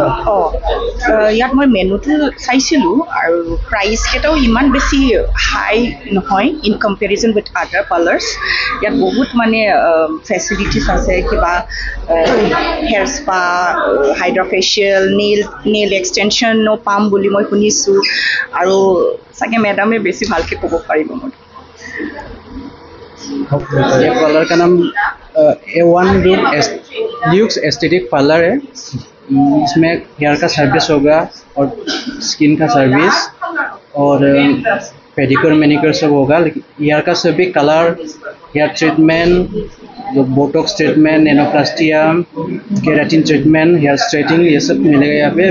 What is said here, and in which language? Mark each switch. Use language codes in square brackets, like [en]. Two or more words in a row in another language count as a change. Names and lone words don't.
[as] ইয়াত মই মেনুটো চাইছিলোঁ আৰু প্ৰাইচ কেইটাও ইমান বেছি হাই নহয় [en] in comparison with other parlours. [as] ইয়াত বহুত মানে ফেচিলিটিছ আছে, কিবা [en] hair spa, hydra facial, nail extension [as] পাম বুলি মই শুনিছোঁ, আৰু চাগে মেডামে বেছি ভালকৈ ক'ব পাৰিব মোক। [hi] ये पार्लर का नाम A1 ल्यूक्स एस्थेटिक पार्लर है। इसमें हेयर का सर्विस होगा और स्किन का सर्विस और [en] pedicure manicure [hi] सब होगा। लेकिन हेयर का सभी कलर, [en] hair treatment, [hi] जो [en] Botox treatment, [hi] नैनोप्लास्टिया, [en] keratin treatment, hair straightening, [hi] ये सब मिलेगा यहाँ पे।